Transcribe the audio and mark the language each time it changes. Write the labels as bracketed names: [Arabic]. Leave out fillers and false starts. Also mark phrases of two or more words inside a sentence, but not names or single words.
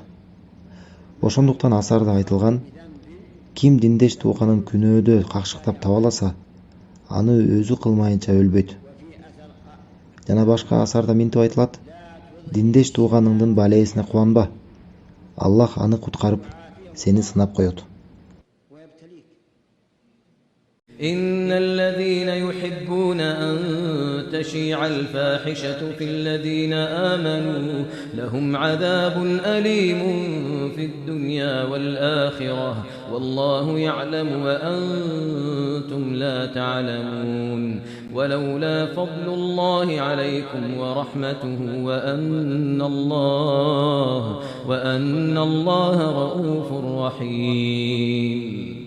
[Kyrgyz] Ошондуктан асарда айтылган: ким диндеш тууганын күнөөдө какшыктап табаласа, аны өзү кылмайынча өлбөйт. Жана башка асарда минтип айтылат: диндеш тууганыңдын балесине кубанба. Аллах аны куткарып, сени сынап коет. [Arabic] إن الذين يحبون أن تشيع الفاحشة في الذين آمنوا لهم عذاب أليم في الدنيا والآخرة والله يعلم وأنتم لا تعلمون ولولا فضل الله عليكم ورحمته وأن الله رؤوف رحيم.